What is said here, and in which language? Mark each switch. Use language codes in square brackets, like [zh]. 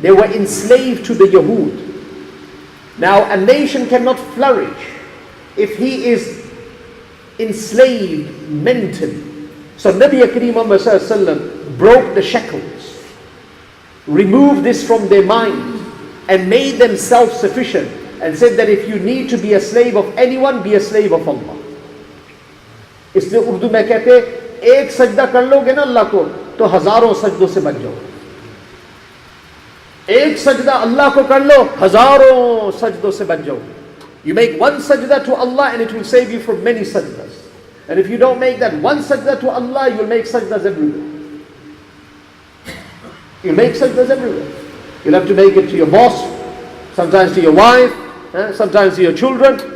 [en] They were enslaved to the Yahud. Now a nation cannot flourish if he is enslaved mentally. So Nabi Kareem Muhammad sallallahu alaihi wasallam broke the shackles. removed this from their mind and made them self-sufficient and said that if you need to be a slave of anyone, be a slave of Allah. [hi] इसलिए उर्दू में कहते एक सजदा कर लोगे ना अल्लाह को तो हजारों सजदों से बच जाओ. एक सजदा अल्लाह को कर लो, हजारों सजदों से बच जाओ. [en] You make one sajda to Allah and it will save you from many sajdas. And if you don't make that one sajda to Allah, you will make sajdas everywhere. You'll make sajdas everywhere. You'll have to make it to your boss, sometimes to your wife, sometimes to your children.